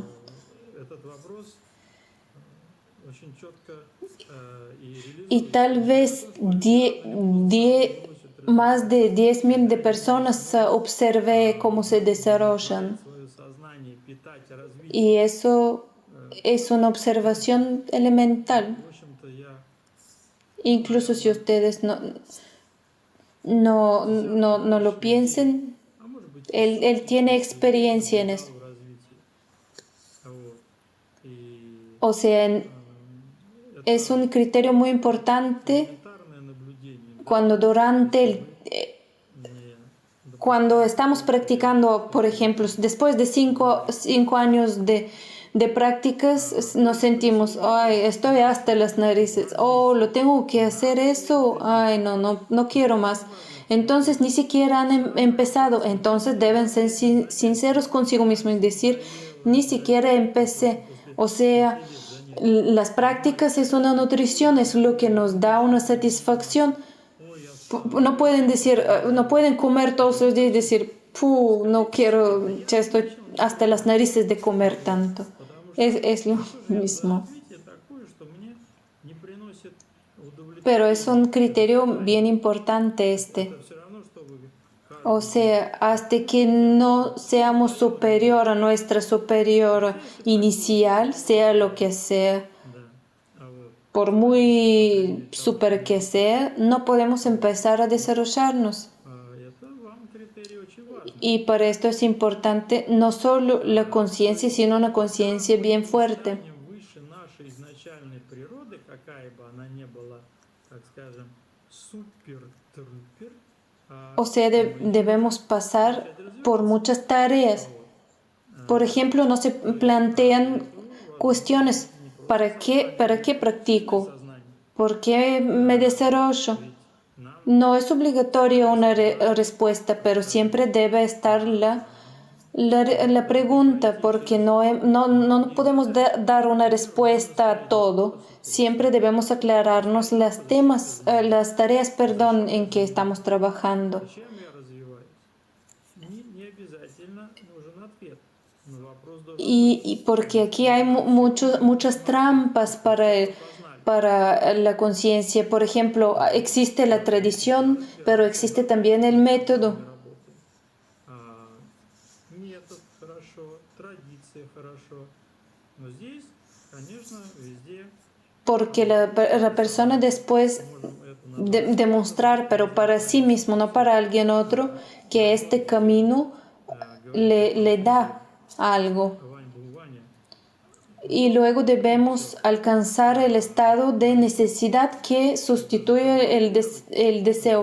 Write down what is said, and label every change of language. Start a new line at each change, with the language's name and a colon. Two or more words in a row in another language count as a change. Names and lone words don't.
Russian: этот вопрос очень четко и
Spanish: Y tal vez más de 10.000 de personas observé cómo se desarrollan.
Russian: свое сознание питать и развить.
Spanish: Y eso es una observación elemental.
Russian: В общем-то, я
Spanish: Incluso si ustedes no lo piensen,
Russian: а может быть,
Spanish: él tiene experiencia en eso.
Russian: в развитии. Вот. И
Spanish: O sea, es un criterio muy importante
Russian: элементарное наблюдение
Spanish: cuando
Russian: не
Spanish: cuando estamos practicando, por ejemplo, después de 5 años de prácticas, nos sentimos, ay, estoy hasta las narices, oh, lo tengo que hacer eso, ay, no quiero más. Entonces ni siquiera han empezado, entonces deben ser sinceros consigo mismos y decir, ni siquiera empecé. O sea, las prácticas es una nutrición, es lo que nos da una satisfacción. No pueden decir, no pueden comer todos los días y decir, no quiero, ya estoy hasta las narices de comer tanto. Es lo mismo.
Russian: развитие такое, что мне не приносит удовлетворения.
Spanish: Pero es un criterio bien importante este.
Russian: Это все равно, что вы
Spanish: O sea, hasta que no seamos superior a nuestra superior inicial, sea lo que sea,
Russian: да. А вот
Spanish: por muy super que sea, no podemos empezar a desarrollarnos.
Russian: это вам критерий очень важный.
Spanish: Y para esto es importante no solo la conciencia, sino una conciencia bien fuerte.
Russian: Станем выше нашей изначальной природы, какая бы она ни была, так скажем, супер-трупер,
Spanish: O sea, debemos pasar por muchas tareas. Por ejemplo, no se plantean cuestiones. ¿Para qué practico?
Russian: сознание.
Spanish: ¿Por qué me desarrollo?
Russian: Нам
Spanish: No es obligatoria una respuesta, pero siempre debe estar la pregunta, porque no podemos dar una respuesta a todo. Siempre debemos aclararnos las tareas, perdón, en que estamos trabajando.
Russian: зачем я развиваюсь? Не обязательно нужен ответ. Но вопрос должен
Spanish: Y porque aquí hay muchas trampas para la conciencia. Por ejemplo, existe la tradición, pero existe también el método.
Russian: работать. Метод хорошо, традиция хорошо. Но здесь, конечно, везде
Spanish: Porque la persona después
Russian: можем это
Spanish: demostrar, pero para sí mismo, no para alguien otro, que este camino le da algo.
Russian: Ваня.
Spanish: Y luego debemos alcanzar el estado de necesidad que sustituye el deseo.